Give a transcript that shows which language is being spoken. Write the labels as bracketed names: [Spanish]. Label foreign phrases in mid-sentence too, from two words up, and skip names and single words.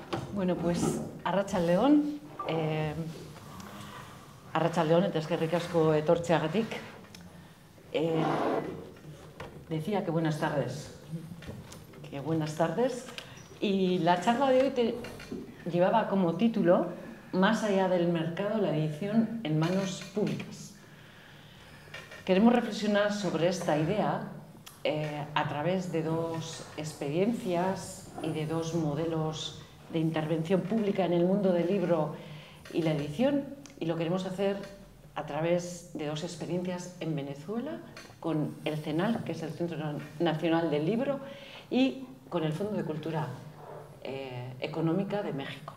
[Spanish] Bueno, pues [Basque] arratsaldeon, arratsaldeon eta eskerrik asko etortzeagatik. [Spanish] Decía que buenas tardes. Que buenas tardes. Y la charla de hoy llevaba como título Más allá del mercado, la edición en manos públicas. Queremos reflexionar sobre esta idea a través de dos experiencias y de dos modelos de intervención pública en el mundo del libro y la edición, y lo queremos hacer a través de dos experiencias en Venezuela, con el CENAL, que es el Centro Nacional del Libro, y con el Fondo de Cultura Económica de México.